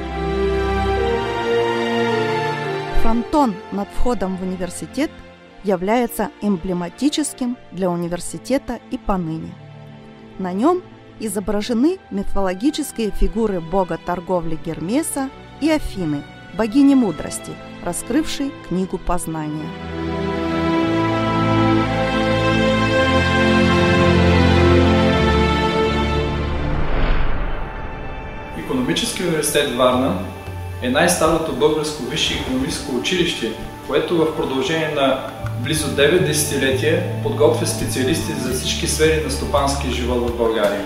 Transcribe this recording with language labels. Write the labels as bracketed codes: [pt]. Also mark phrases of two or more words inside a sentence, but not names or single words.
[ru] Фронтон над входом в университет является эмблематическим для университета и поныне. На нем изображены мифологические фигуры бога торговли Гермеса и Афины, богини мудрости, раскрывшей книгу познания. [bg] Икономически университет Варна е най-старото българско висше икономическо училище, което в продължение на близо 9 десетилетия подготвя специалисти за всички сфери на стопанския живот в България.